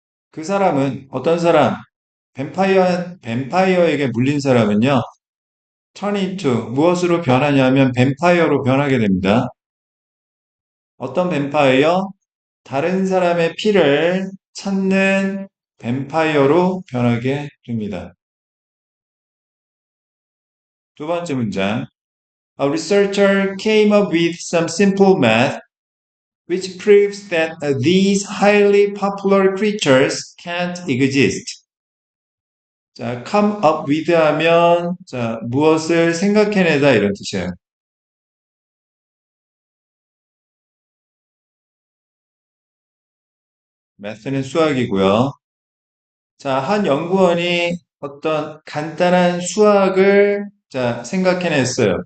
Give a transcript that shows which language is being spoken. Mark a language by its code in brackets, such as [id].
[ko] 그 사람은 어떤 사람, 뱀파이어에게 물린 사람은요, [en] turn into [ko] 무엇으로 변하냐면 뱀파이어로 변하게 됩니다. 어떤 뱀파이어? 다른 사람의 피를 찾는 뱀파이어로 변하게 됩니다. 두 번째 문장. [en] A researcher came up with some simple math which proves that these highly popular creatures can't exist. [ko] 자, [en] come up with [ko] 하면 자, 무엇을 생각해내다 이런 뜻이에요. math는 수학이고요. 자, 한 연구원이 어떤 간단한 수학을 자, 생각해냈어요.